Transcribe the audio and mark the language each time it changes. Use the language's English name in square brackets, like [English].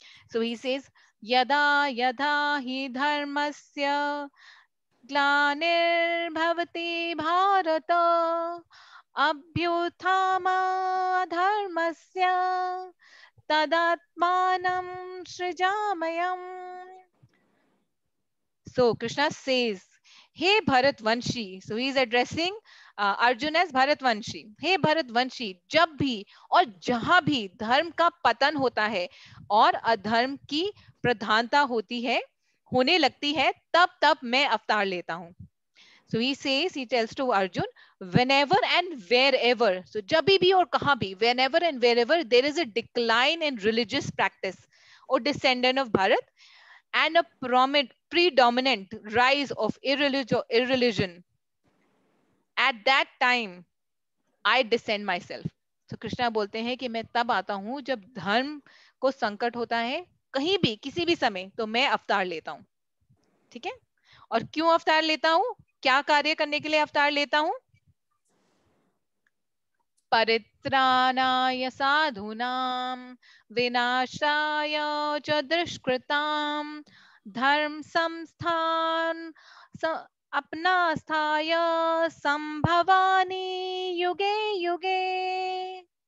[English] So he says, [Sanskrit] yada yada hi dharmasya ग्लानिर्भवति Bharata अभ्युत्थानमधर्मस्य तदात्मानं सृजाम्यहम्. [English] So Krishna says, hey Bharatvanshi. So he is addressing Arjun as Bharatvanshi. [Hindi] Hey Bharatvanshi, जब भी और जहां भी धर्म का पतन होता है और अधर्म की प्रधानता होती है, होने लगती है, तब तब मैं अवतार लेता हूं. [English] So he says, he tells to Arjun, whenever and wherever, so [Hindi] जभी भी और कहाँ भी, [English] whenever and wherever there is a decline in religious practice or descendant of Bharat, and a predominant rise of irreligion, at that time I descend myself. [Hindi] So Krishna बोलते हैं कि मैं तब आता हूं जब धर्म को संकट होता है, कहीं भी किसी भी समय, तो मैं अवतार लेता हूं. ठीक है? और क्यों अवतार लेता हूं, क्या कार्य करने के लिए अवतार लेता हूं? [Sanskrit] परित्राणाय साधूनां विनाशाय च दुष्कृतां धर्म संस्थान अपना स्थाय संभवानी युगे युगे.